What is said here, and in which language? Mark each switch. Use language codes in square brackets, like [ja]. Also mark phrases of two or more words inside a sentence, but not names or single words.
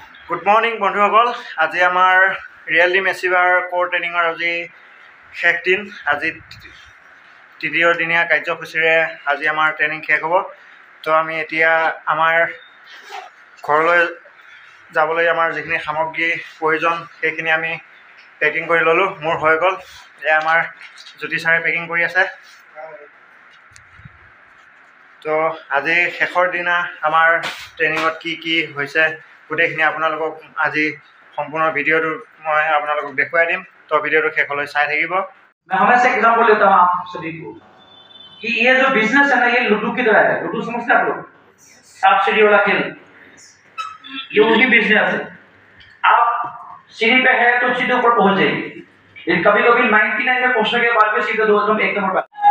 [en] good morning [as] बंधुসকল আজি আমাৰ ৰিয়েল টিম এচিভাৰ [en] core training [as] আজি শেষ দিন আজি তৃতীয় দিনীয়া কাৰ্যসূচীৰে আজি আমাৰ ট্ৰেইনিং শেষ হ'ব তো আমি এতিয়া আমাৰ ঘৰলৈ যাবলৈ আমাৰ যিখিনি সামগ্ৰী প্ৰয়োজন সেইখিনি আমি পেকিং কৰি ল'লোঁ মোৰ হৈ গ'ল এয়া আমাৰ জ্যোতি ছাৰে পেকিং কৰি আছে তো আজি শেষৰ দিনা আমাৰ ট্ৰেইনিঙত কি হৈছে গোটেইখিনি আপোনালোকক আজি সম্পূৰ্ণ ভিডিঅ'টো মই আপোনালোকক দেখুৱাই দিম তো ভিডিঅ'টো শেষলৈ চাই থাকিব। [hi] मैं हमेशा एग्जांपल लेता हूं आप सभी को कि ये जो बिजनेस है ना ये लूडो की तरह है। लूडो समझते आप लोग, सांप सीढ़ी वाला खेल, ये वही बिजनेस है। आप सीढ़ी पे है तो सीधे ऊपर पहुंच जाएगी, लेकिन कभी-कभी 99 में पहुंचने के बाद भी सीधे 2 नंबर 1 नंबर पर।